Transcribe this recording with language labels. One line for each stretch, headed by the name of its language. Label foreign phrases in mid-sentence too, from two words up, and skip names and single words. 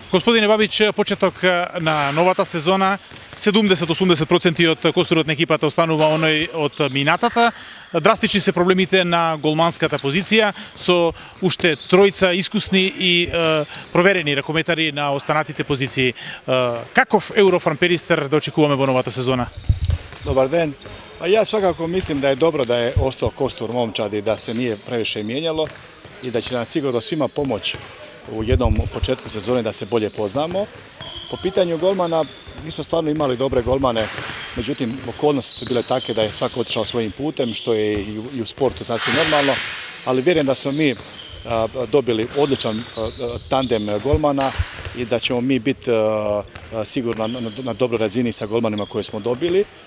Macedonian: Господине Бабич, почеток на новата сезона, 70-80% од костурот на екипата останува оној од минатата. Драстични се проблемите на голманската позиција, со уште тројца искусни и проверени ракометари на останатите позиции. Каков Eurofarm Перистер да очекуваме во новата сезона? Добар ден.
Croatian: Pa ja svakako mislim da je dobro da je ostao kostur momčadi, da se nije previše mijenjalo i da će nam sigurno svima pomoći u jednom početku sezone da se bolje poznamo. Po pitanju golmana, mi smo stvarno imali dobre golmane, međutim okolnosti su bile takve da je svako otišao svojim putem, što je i u sportu sasvim normalno, ali vjerujem da smo mi dobili odličan tandem golmana i da ćemo mi biti sigurno na dobroj razini sa golmanima koje smo dobili.